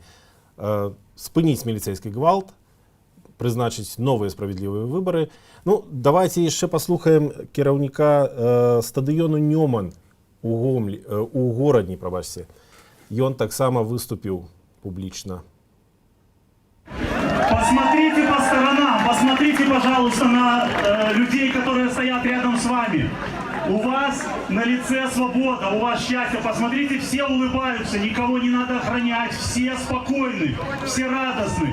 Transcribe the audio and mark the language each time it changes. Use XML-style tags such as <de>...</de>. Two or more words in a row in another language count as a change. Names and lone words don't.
<be>Спыніць міліцэйскі гвалт, прызначыць новыя справядлівыя выбары. Ну, давайте яшчэ паслухаем кіраўніка стадыёну Нёман у горадні, прабачце. Ён таксама выступіў публічна.</be> <ru>Посмотрите по сторонам, посмотрите, пожалуйста, на людей, которые стоят рядом с вами. У вас на лице свобода, у вас счастье. Посмотрите, все улыбаются, никого не надо охранять, все спокойны, все радостны.</ru>